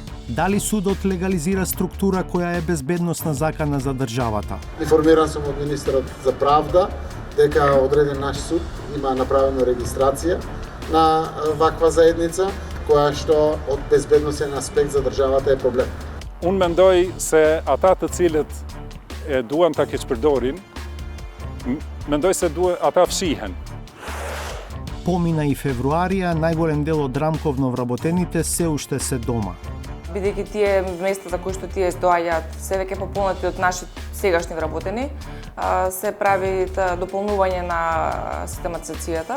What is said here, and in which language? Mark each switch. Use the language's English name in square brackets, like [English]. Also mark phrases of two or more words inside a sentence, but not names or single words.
[Macedonian] Дали судот легализира структура која е безбедносна закана за државата? Информиран сум од министерот за правда дека одреден наш суд има направено регистрација на ваква заедница која што од безбедносен аспект за државата е проблем. [Albanian] Unë mendoj se ata të cilët e duan ta keqpërdorin, mendoj se ata fshihen. [Macedonian] Помина и февруарија, најголем дел од рамковно вработените се уште се дома. Бидејќи тие местата кои што тие доаѓаат се веќе пополнати од наши сегашни вработени, се прави дополнување на систематизацијата.